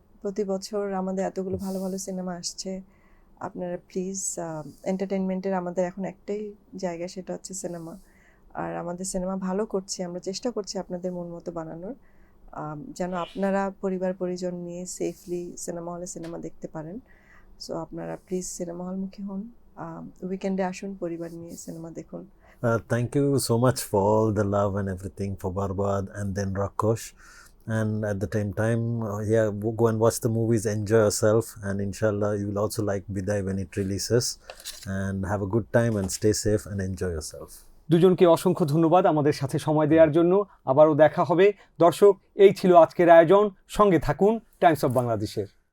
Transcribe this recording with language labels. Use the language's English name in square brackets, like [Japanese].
[Bangla] প্রতি বছর আমাদের এতগুলো ভালো ভালো সিনেমা আসছে, আপনারা প্লিজ এন্টারটেনমেন্টের আমাদের এখন একটাই জায়গা, সেটা হচ্ছে সিনেমা। আর আমাদের সিনেমা ভালো করছি, আমরা চেষ্টা করছি আপনাদের মন মতো বানানোর, যেন আপনারা পরিবার পরিজন নিয়ে সেফলি সিনেমা হলে সিনেমা দেখতে পারেন। সো আপনারা প্লিজ সিনেমা হলমুখী হন, উইকেন্ডে আসুন, পরিবার নিয়ে সিনেমা দেখুন। [English] Thank you so much for all the love and everything for Barbad and then Rakosh. And at the same time, go and watch the movies, enjoy yourself, and inshallah you will also like Biday when it releases. And have a good time and stay safe and enjoy yourself. [Bangla] দুজনকে অসংখ্য ধন্যবাদ আমাদের সাথে সময় দেওয়ার জন্য। আবারও দেখা হবে। দর্শক, এই ছিল আজকের আয়োজন। সঙ্গে থাকুন টাইমস অফ বাংলাদেশের।